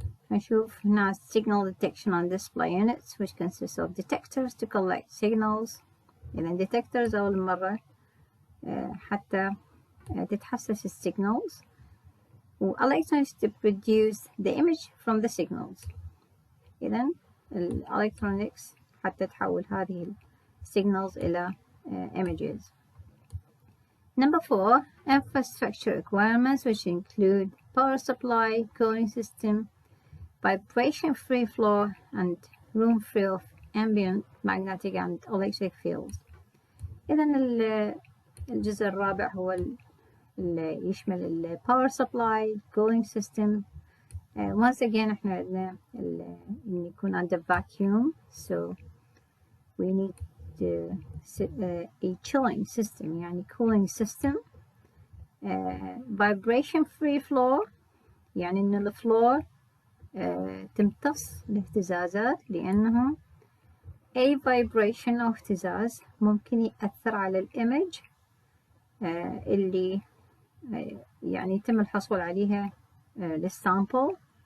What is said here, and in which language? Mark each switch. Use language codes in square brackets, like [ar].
[ar] نشوف هنا [en] signal detection on display units which consists of detectors to collect signals. [ar] إذا [en] detectors [ar] أول مرة حتى تتحسس [en] الsignals، و electronics to produce the image from the signals. [ar] إذن electronics حتى تحول هذه signals إلى images. [en] Number 4, infrastructure requirements which include power supply, cooling system, vibration free flow and room free of ambient magnetic and electric fields. [ar] إذن الجزء الرابع هو اللي يشمل ال [en] power supply, cooling system. Once again [ar] احنا عندنا إن يكون [en] under vacuum, so we need to a chilling system [ar] يعني [en] cooling system. [ar] Vibration free flow يعني إن الفلور تمتص الاهتزازات، لأنه أي vibration أو اهتزاز ممكن يأثر على الإيمج اللي يعني يتم الحصول عليها للسامبل.